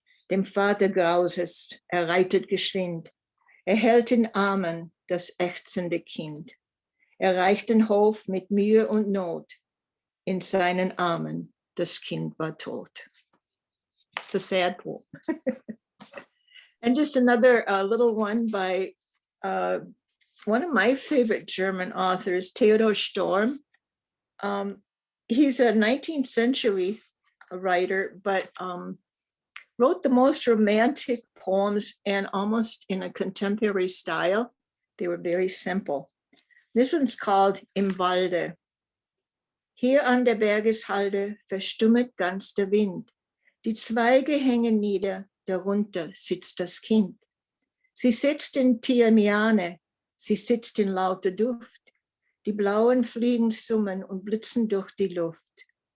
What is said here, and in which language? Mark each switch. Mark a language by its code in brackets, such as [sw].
[de] Dem Vater graus es, reitet geschwind. Hält in Armen das ächzende Kind. Reicht den Hof mit Mühe und Not. In seinen Armen das Kind war tot. [en] It's a sad poem. And just another little one by one of my favorite German authors, Theodor Storm. He's a 19th century writer, but wrote the most romantic poems and almost in a contemporary style. They were very simple. This one's called Im Walde. [de] Hier an der Bergeshalde verstummet ganz der Wind. Die Zweige hängen nieder, darunter sitzt das Kind. Sie sitzt in Tiamiane, sie sitzt in lauter Duft. Die blauen Fliegen summen und blitzen durch die Luft.